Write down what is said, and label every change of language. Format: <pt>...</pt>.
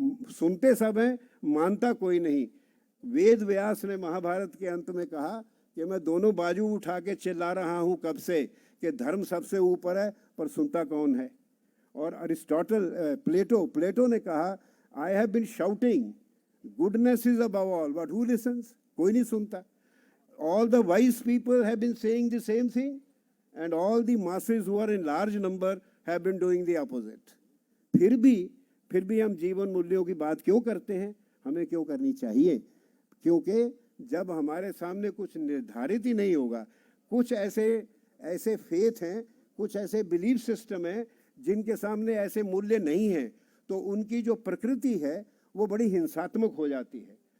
<hi>सुनते सब हैं, मानता कोई नहीं। वेद व्यास ने महाभारत के अंत में कहा कि मैं दोनों बाजू उठा के चिल्ला रहा हूँ कब से कि धर्म सबसे ऊपर है, पर सुनता कौन है। और प्लेटो ने कहा,</hi> <en>I have been shouting goodness is above all, but who listens?</en> <hi>कोई नहीं सुनता।</hi> <en>All the wise people have been saying the same thing, and all the masses who are in large number have been doing the opposite.</en> <hi>फिर भी हम जीवन मूल्यों की बात क्यों करते हैं? हमें क्यों करनी चाहिए? क्योंकि जब हमारे सामने कुछ निर्धारित ही नहीं होगा, कुछ ऐसे फेथ हैं, कुछ ऐसे बिलीफ सिस्टम हैं जिनके सामने ऐसे मूल्य नहीं हैं, तो उनकी जो प्रकृति है वो बड़ी हिंसात्मक हो जाती है।</hi>